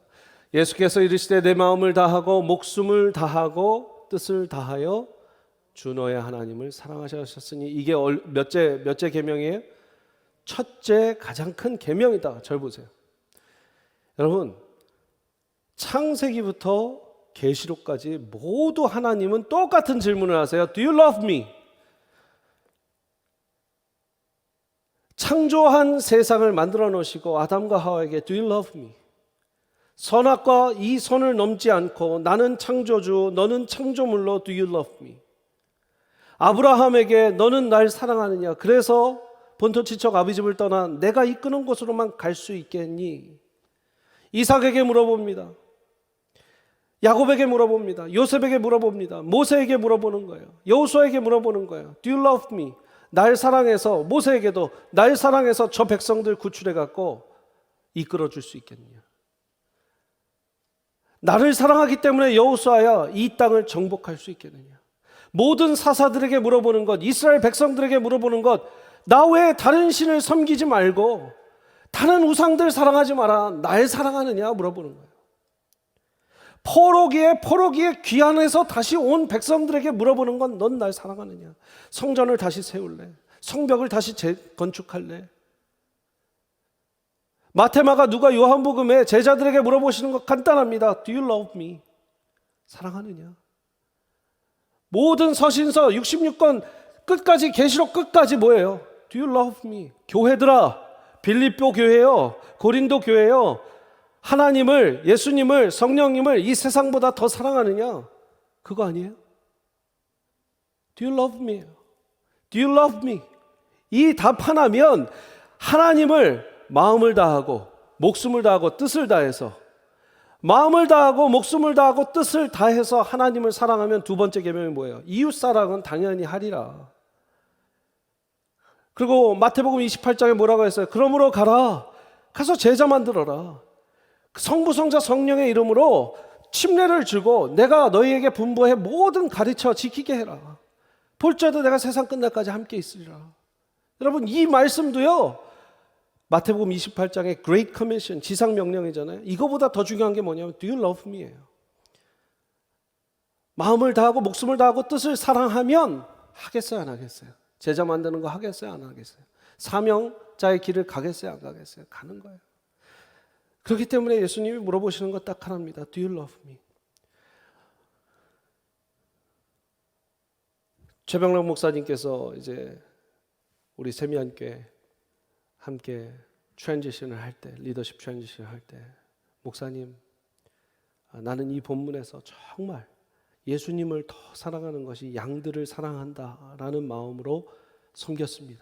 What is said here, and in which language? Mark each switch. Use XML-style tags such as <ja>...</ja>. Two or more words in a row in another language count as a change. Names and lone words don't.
<ko>예수께서 이르시되 내 마음을 다하고 목숨을 다하고 뜻을 다하여 주 너의 하나님을 사랑하셨으니 이게 몇째 계명이에요? 첫째 가장 큰 계명이다. 절 보세요. 여러분, 창세기부터 계시록까지 모두 하나님은 똑같은 질문을 하세요.</ko> <en>Do you love me?</en> <ko>창조한 세상을 만들어 놓으시고 아담과 하와에게</ko> <en>Do you love me?</en> <ko>선악과 이 선을 넘지 않고 나는 창조주, 너는 창조물로</ko> <en>Do you love me?</en> <ko>아브라함에게 너는 날 사랑하느냐? 그래서 본토지척 아비집을 떠나 내가 이끄는 곳으로만 갈 수 있겠니? 이삭에게 물어봅니다. 야곱에게 물어봅니다. 요셉에게 물어봅니다. 모세에게 물어보는 거예요. 여호수아에게 물어보는 거예요.</ko> <en>Do you love me?</en> <ko>날 사랑해서 모세에게도 날 사랑해서 저 백성들 구출해 갖고 이끌어 줄 수 있겠느냐? 나를 사랑하기 때문에 여호수아야 이 땅을 정복할 수 있겠느냐? 모든 사사들에게 물어보는 것, 이스라엘 백성들에게 물어보는 것, 나 외에 다른 신을 섬기지 말고 다른 우상들 사랑하지 마라. 날 사랑하느냐 물어보는 거예요. 포로기에 귀환해서 다시 온 백성들에게 물어보는 건 넌 날 사랑하느냐? 성전을 다시 세울래? 성벽을 다시 건축할래? 마테마가 누가 요한복음에 제자들에게 물어보시는 것 간단합니다.</ko> <en>Do you love me?</en> <ko>사랑하느냐? 모든 서신서 66권 끝까지 계시록 끝까지 뭐예요?</ko> <en>Do you love me?</en> <ko>교회들아, 빌립보 교회요, 고린도 교회요, 하나님을, 예수님을, 성령님을 이 세상보다 더 사랑하느냐? 그거 아니에요?</ko> <en>Do you love me? Do you love me?</en> <ko>이 답 하나면 하나님을 마음을 다하고 목숨을 다하고 뜻을 다해서 마음을 다하고 목숨을 다하고 뜻을 다해서 하나님을 사랑하면 두 번째 계명이 뭐예요? 이웃사랑은 당연히 하리라. 그리고 마태복음 28장에 뭐라고 했어요? 그러므로 가서 제자 만들어라. 성부 성자 성령의 이름으로 침례를 주고 내가 너희에게 분부해 모든 가르쳐 지키게 해라. 볼지어도 내가 세상 끝날까지 함께 있으리라. 여러분, 이 말씀도요, 마태복음 28장의</ko> <en>Great Commission,</en> <ko>지상명령이잖아요. 이거보다 더 중요한 게 뭐냐면</ko> <en>Do you love me?</en> <ko>예요. 마음을 다하고 목숨을 다하고 뜻을 사랑하면 하겠어요, 안 하겠어요? 제자 만드는 거 하겠어요, 안 하겠어요? 사명자의 길을 가겠어요, 안 가겠어요? 가는 거예요. 그렇기 때문에 예수님이 물어보시는 것 딱 하나입니다.</ko> <en>Do you love me?</en> <ko>최병락 목사님께서 이제 우리 세미안교회 함께 트랜지션을 할 때, 리더십 트랜지션을 할 때, 목사님, 나는 이 본문에서 정말 예수님을 더 사랑하는 것이 양들을 사랑한다라는 마음으로 섬겼습니다.</ko>